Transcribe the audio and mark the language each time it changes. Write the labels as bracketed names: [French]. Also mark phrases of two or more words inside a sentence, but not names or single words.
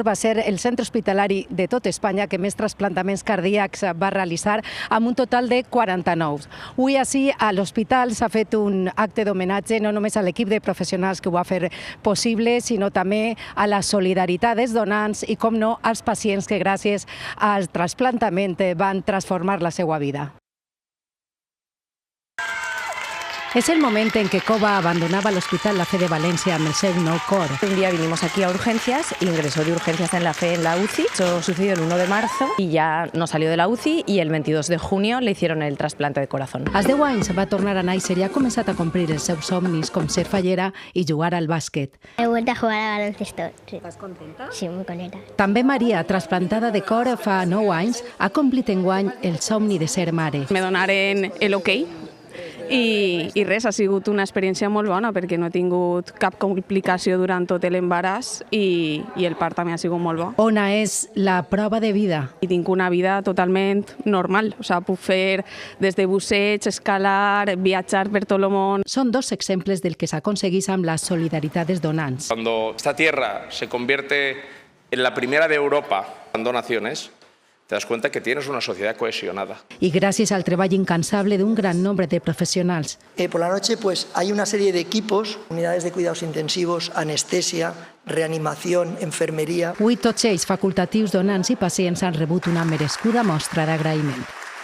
[Catalan] Va ser el centre hospitalari de tot Espanya que més trasplantaments cardíacs va realitzar, amb un total de 49. Avui ací a l'hospital s'ha fet un acte d'homenatge no només a l'equip de professionals que ho va fer possible, sinó també a la solidaritat dels donants i, com no, als pacients que gràcies al trasplantament van transformar la seva vida. [Spanish] Es el momento en que Cova abandonaba el Hospital La Fe de Valencia [Catalan] amb el seu nou cor. [Spanish] Un día vinimos aquí a urgencias, ingresó de urgencias en la Fe en la UCI. Eso sucedió el 1 de marzo y ya no salió de la UCI y el 22 de junio le hicieron el trasplante de corazón. [Catalan] Als 10 anys va tornar a néixer i ha començat a complir els seus somnis com ser fallera i jugar al bàsquet. [Spanish] He vuelto a jugar a baloncesto. Sí. ¿Estás contenta? Sí, muy contenta. [Catalan] També Maria, trasplantada de cor fa 9 anys, ha complit enguany el somni de ser mare. Me donaren el ok i res, ha sigut una experiència molt bona perquè no he tingut cap complicació durant tot l'embaràs i el part també ha sigut molt bo. Ona és la prova de vida. I tinc una vida totalment normal, [Spanish] o sea, [Catalan] puc fer des de busseig, escalar, viatjar per tot el món. Són dos exemples del que s'aconsegueix amb la solidaritat dels donants. [Spanish] Cuando esta tierra se convierte en la primera de Europa en donaciones, te das cuenta que tienes una sociedad cohesionada. Y gracias al treball incansable de un gran nombre de profesionals. Por la noche hay una serie de equipos, unidades de cuidados intensivos, anestesia, reanimación, enfermería. [Catalan] Avui tots ells, facultatius, donants i pacients, han rebut una merescuda mostra d'agraïment.